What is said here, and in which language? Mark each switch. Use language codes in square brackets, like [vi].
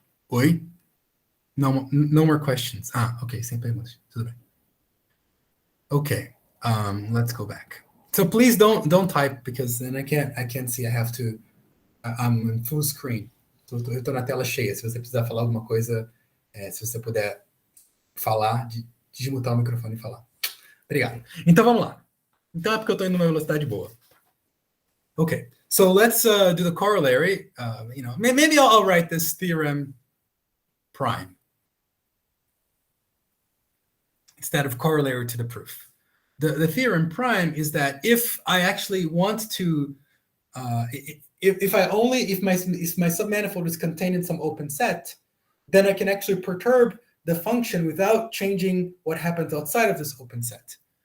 [pt] Oi? [en] No more questions. Okay, [pt] sem perguntas. Tudo bem. [en] Okay, let's go back. So please don't type, because then I can't see. I have to. I'm in full screen. [pt] Eu tô na tela cheia. Se você precisar falar alguma coisa, se você puder falar, desmutar o microfone e falar. Obrigado. Então vamos lá. Então é porque eu tô indo numa velocidade boa. [en] Okay, so let's do the corollary. Maybe I'll write this theorem prime instead of corollary to the proof. the theorem prime is that if I actually want to, if my submanifold is contained in some open set, then I can actually perturb the function without changing what happens outside of this open set.